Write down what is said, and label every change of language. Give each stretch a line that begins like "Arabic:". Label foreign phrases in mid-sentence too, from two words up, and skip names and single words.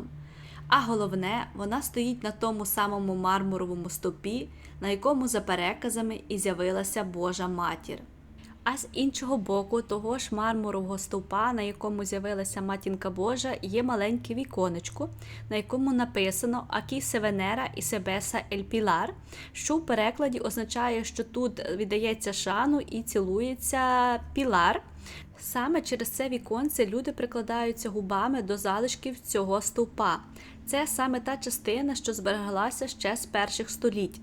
Ukrainian: А головне, вона стоїть на тому самому мармуровому стовпі, на якому за переказами і з'явилася Божа Матір. А з іншого боку того ж мармурового стовпа, на якому з'явилася Матінка Божа, є маленьке віконечко, на якому написано
Spanish: «Aquí se venera y se besa el Pilar»,
Ukrainian: що в перекладі означає, що тут віддається шану і цілується Пілар. Саме через це віконце люди прикладаються губами до залишків цього стовпа. Це саме та частина, що збереглася ще з перших століть.